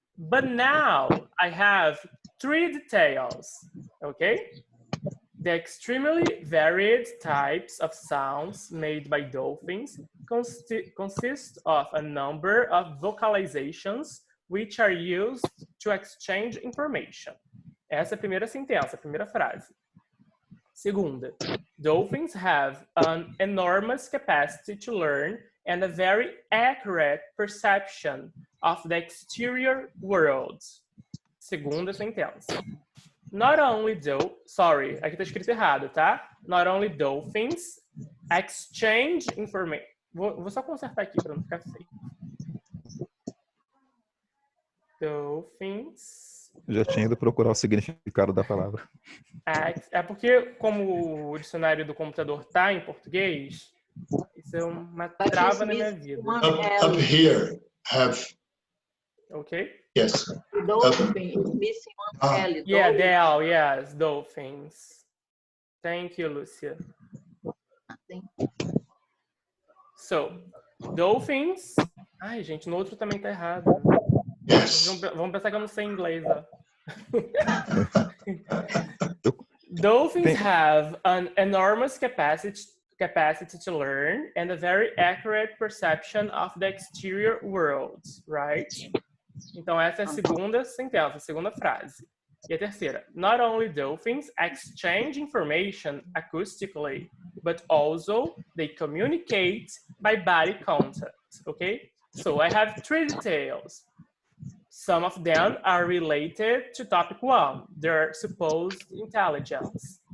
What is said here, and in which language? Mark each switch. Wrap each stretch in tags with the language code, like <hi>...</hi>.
<en>But now I have three details, okay? The extremely varied types of sounds made by dolphins consist of a number of vocalizations which are used to exchange information.</en> <pt>Essa é a primeira sentença, a primeira frase.</pt> <en>Segunda, dolphins have an enormous capacity to learn and a very accurate perception of the exterior world.</en> <pt>Segunda sentença.</pt> <en>Not only sorry,</en> <pt>aqui tá escrito errado, tá?</pt> <en>Not only dolphins exchange information.</en> <pt>Vou só consertar aqui para não ficar feio.</pt> <en>Dolphins.</en> <pt>Já tinha ido procurar o significado da palavra. É porque, como o dicionário do computador tá em português, isso é uma trava na minha vida.</pt> <en>Up here, have. Okay? Yes. Dolphin is missing one L. Yeah, the L, yes, dolphins. Thank you, Lucia. So, dolphins.</en> <pt>Ai, gente, no outro também tá errado.</pt> <en>Yes.</en> <pt>Vamos pensar que eu não sei inglês, ó.</pt> <en>Dolphins have an enormous capacity to learn and a very accurate perception of the exterior world, right?</en> <pt>Então, essa é a segunda sentença, a segunda frase. E a terceira,</pt> <en>not only dolphins exchange information acoustically, but also they communicate by body contact, okay? So I have three details. Some of them are related to topic 1, their supposed intelligence.</en>